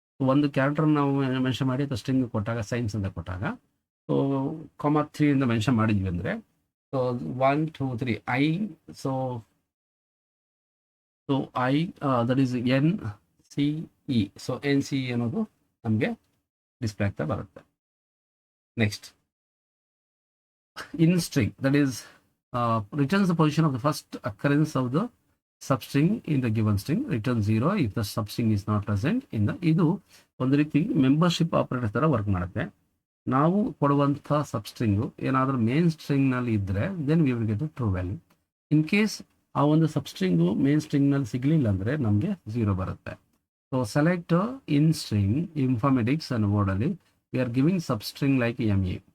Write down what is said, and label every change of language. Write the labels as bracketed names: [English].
[Kannada] ಒಂದು ಕ್ಯಾರೆಕ್ಟರ್ ನಾವು ಮೆನ್ಷನ್ ಮಾಡಿ ಅಥವಾ ಸ್ಟ್ರಿಂಗ್ ಕೊಟ್ಟಾಗ ಸೈನ್ಸ್ ಅಂತ ಕೊಟ್ಟಾಗ ಸೊ 3 ಇಂದ ಮೆನ್ಷನ್ ಮಾಡಿದ್ವಿ ಅಂದರೆ so 1 2 3 I so I [English] that is [Kannada] NCE. So NCE ಅನ್ನೋದು ನಮಗೆ ಡಿಸ್ಪ್ಲೇ ಆಗ್ತಾ ಬರುತ್ತೆ. [English] Next in string, that is returns the position of the first occurrence of the substring in the given string, return 0 if the substring is not present in the. [Kannada] ಇದು ಒಂದು ರೀತಿ membership operator ಥರ work ಮಾಡುತ್ತೆ. ನಾವು ಕೊಡುವಂಥ ಸಬ್ಸ್ಟ್ರಿಂಗು ಏನಾದರೂ main ಸ್ಟ್ರಿಂಗ್ನಲ್ಲಿ ಇದ್ದರೆ [English] Then we will get true value. [Kannada] In case ಆ ಒಂದು ಸಬ್ಸ್ಟ್ರಿಂಗು ಮೇನ್ ಸ್ಟ್ರಿಂಗ್ನಲ್ಲಿ ಸಿಗಲಿಲ್ಲ ಅಂದರೆ ನಮಗೆ 0 ಬರುತ್ತೆ. [English] so select in string informatics [Kannada] ಅನ್ನೋ ವರ್ಡಲ್ಲಿ [English] We are giving substring like ME.